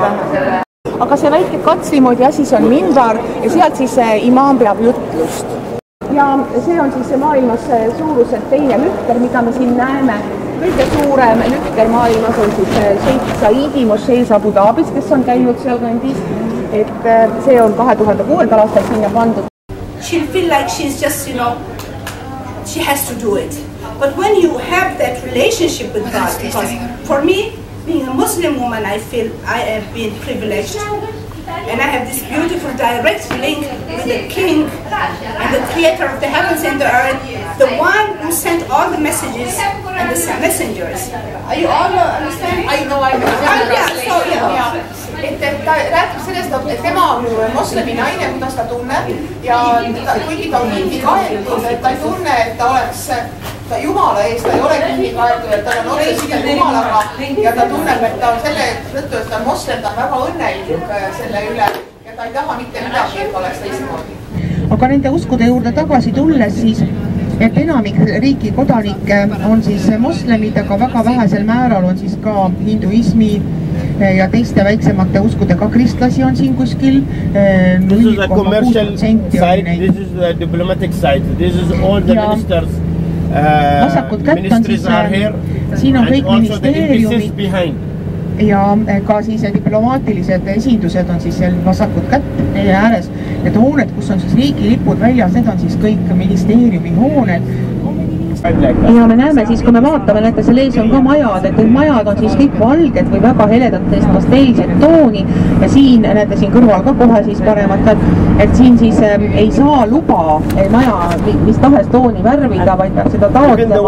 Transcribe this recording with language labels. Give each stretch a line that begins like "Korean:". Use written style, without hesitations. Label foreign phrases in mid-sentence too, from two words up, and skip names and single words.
Estonian: Aga see väike katsimoodi asi, see on minbar ja sealt siis imaam peab jutlust. Ja see on siis maailmas suuruselt teine lükker, mida me siin näeme. Kõige suurem lükker maailmas on siis Sheikh Saidi mošees Abu Dhabis, kes on käinud seal kandis. Et see on 2006. aastal sinna pandud.
English: She'll feel like she's just, she has to do it. But when you have that relationship with God, because for me, being a Muslim woman, I feel I have been privileged. And I have this beautiful direct link with the King and the Creator of the heavens and the earth, the one who sent all the messages and the messengers. Are you all understand? I know.
Estonian: Et ta räägib sellest, et tema on moslemi naine, kuidas ta tunneb ja kuigi ta on kinni kaetud, et ta ei tunne, et ta oleks Jumala ees, ta ei ole kinni kaetud, et tal on otseselt Jumalaga ja ta tunneb, et ta on selle tõttu, et ta on moslem, ta on väga õnnelik selle üle ja ta ei taha mitte midagi, et oleks teistmoodi. Aga nende uskude juurde tagasi tulles siis, et enamik riigi kodanikke on siis moslemid, aga väga vähesel määral on siis ka hinduismi ja teiste väiksemate uskudega kristlasi on siin kuskil 0,6%.
English: This is the diplomatic side. This is all the ministers.
Estonian: Vasakult kätt on siis, siin on kõik ministeeriumid ja ka siis diplomaatilised esindused on siis seal vasakult kätt ääres. Need hooned, kus on siis riigilipud väljas, need on siis kõik ministeeriumi hooned. Ja me näeme siis, kui me vaatame, näete, seal ees on ka majad, et need majad on siis kõik valged või väga heledatest pasteelset tooni ja siin, näete, siin kõrval ka kohe siis paremat, et siin siis ei saa luba maja mis tahes tooni värvida, vaid peab seda taotlema.